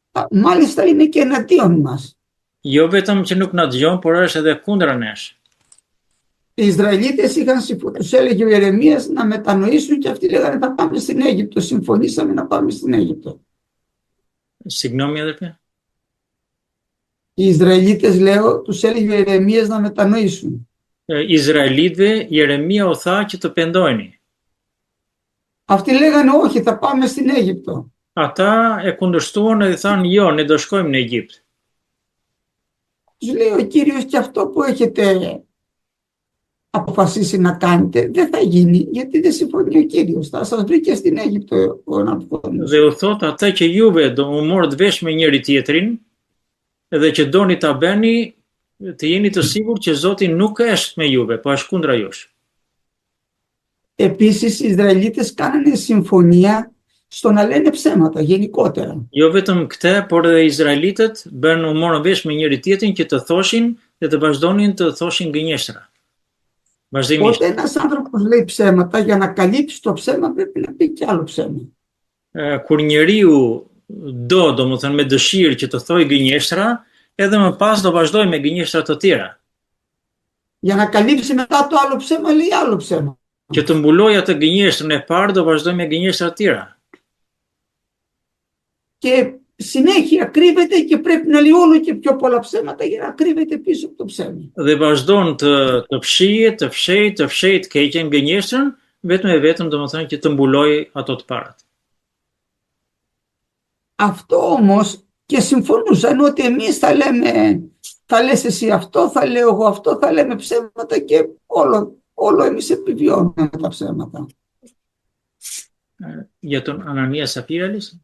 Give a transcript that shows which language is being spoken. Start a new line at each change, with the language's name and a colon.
Greek: Μάλιστα είναι και εναντίον μας.
Albanian: Jo vetëm që nuk na dëgjon, por është edhe kundra nesh.
Greek: Οι Ισραηλίτες τους έλεγε ο Ιερεμίας να μετανοήσουν και αυτοί λέγανε θα πάμε στην Αίγυπτο. Συμφωνήσαμε να πάμε στην Αίγυπτο. Συγγνώμη, αδερφέ. Οι Ισραηλίτες, λέω, τους έλεγε ο Ιερεμίας να μετανοήσουν.
Albanian: Izraelitëve, Jeremia u tha që të pendojni.
Greek: Αυτοί λέγανε όχι, θα πάμε στην Αίγυπτο.
Albanian: Ata e kundërshtuan dhe thanë jo, ne do shkojmë në Egjipt.
Greek: Τους λέει ο Κύριος και αυτό που έχετε αποφασίσει να κάνετε δεν θα γίνει γιατί δεν συμφωνεί ο Κύριος. Θα σας βρει και στην Αίγυπτο ο Ναβουχοδονόσορ.
Albanian: Dhe u thot ata që juve do u morët vesh me njëri tjetrin dhe që doni ta bëni, të jeni të sigurt që Zoti nuk është me juve, po është kundra jush.
Greek: Επίσης οι Ισραηλίτες κάνανε συμφωνία στο να λένε ψέματα γενικότερα.
Albanian: Jo vetëm këtë, por edhe izraelitët u morën vesh me njëri tjetrin që të thoshin dhe të vazhdonin të thoshin gënjeshtra. Vazhdimisht.
Greek: Όταν ένας άνθρωπος λέει ψέματα, για να καλύψει το ψέμα πρέπει να πει κι άλλο ψέμα.
Albanian: Kur njeriu domethënë me dëshirë që të thojë gënjeshtra, edhe më pas do vazhdoj me gënjeshtra të tjera.
Greek: Για να καλύψει μετά το άλλο ψέμα λέει άλλο ψέμα.
Albanian: Që të mbuloj atë gënjeshtrën e parë do vazhdoj me gënjeshtra të tjera.
Greek: Και συνέχεια κρύβεται και πρέπει να λέει όλο και πιο πολλά ψέματα για να κρύβεται πίσω από το ψέμα.
Albanian: Dhe vazhdon të fshej të keqen gënjeshtrën, vetëm domethënë që të mbuloj ato të parat.
Greek: Αυτό όμως και συμφωνούσαν ότι εμείς θα λες εσύ αυτό, θα λέω εγώ αυτό, θα λέμε ψέματα και όλο εμείς επιβιώνουμε τα ψέματα. Για τον Ανανία Σαφίραλης.